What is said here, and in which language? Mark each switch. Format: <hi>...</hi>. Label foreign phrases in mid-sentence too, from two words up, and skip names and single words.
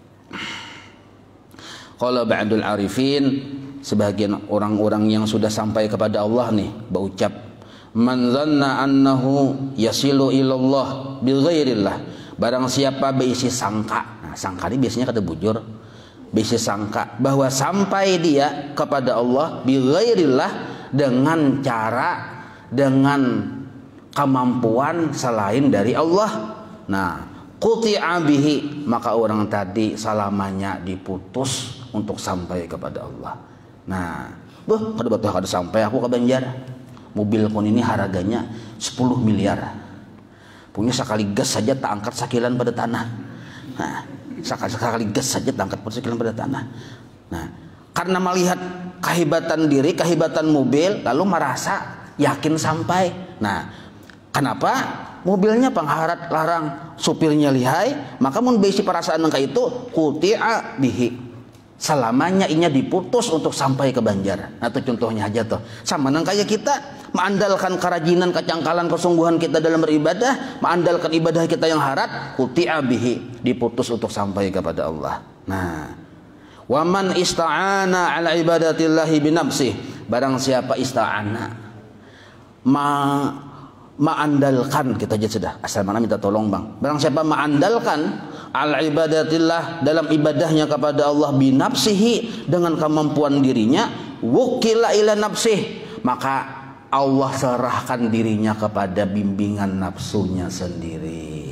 <ar>قال بعض العارفين,</ar> <bjn>sebagian orang-orang yang sudah sampai kepada Allah nih berucap,</bjn> <ar>من ظن أنه يصل إلى الله بغير الله,</ar> <bjn>barang siapa berisi sangka. Nah, sangka ini biasanya kada bujur, berisi sangka bahwa sampai dia kepada Allah bighairillah, dengan cara, dengan kemampuan selain dari Allah. Nah,</bjn> <ar>قطع به,</ar> <bjn>maka orang tadi selamanya diputus untuk sampai kepada Allah. Nah, kada sampai aku ke Banjar. Mobil kon ini harganya 10 miliar. Punya sekali gas saja tak angkat sakilan pada tanah. Nah, sekali gas saja tak angkat sakilan pada tanah. Nah, karena melihat kehebatan diri, kehebatan mobil, lalu merasa yakin sampai. Nah, kenapa? Mobilnya pengharat larang, supirnya lihai, maka mun besi perasaan kayak itu,</bjn> <ar>قطع به,</ar> <bjn>selamanya inya diputus untuk sampai ke Banjar. Nah, itu contohnya aja tuh. Sama nang kayak kita mengandalkan kerajinan, kecangkalan, kesungguhan kita dalam beribadah, mengandalkan ibadah kita yang harat,</bjn> <ar>قطع به,</ar> <bjn>diputus untuk sampai kepada Allah. Nah,</bjn> <ar>ومن استعان على عبادة الله بنفسه,</ar> <bjn>barang siapa ista'ana mengandalkan, kita aja sudah asal mana minta tolong bang, barang siapa mengandalkan</bjn> <ar>على عبادة الله,</ar> <bjn>dalam ibadahnya kepada Allah, binafsihi, dengan kemampuan dirinya,</bjn> <ar>وكل إلى نفسه,</ar> <bjn>maka Allah serahkan dirinya kepada bimbingan nafsunya sendiri.</bjn>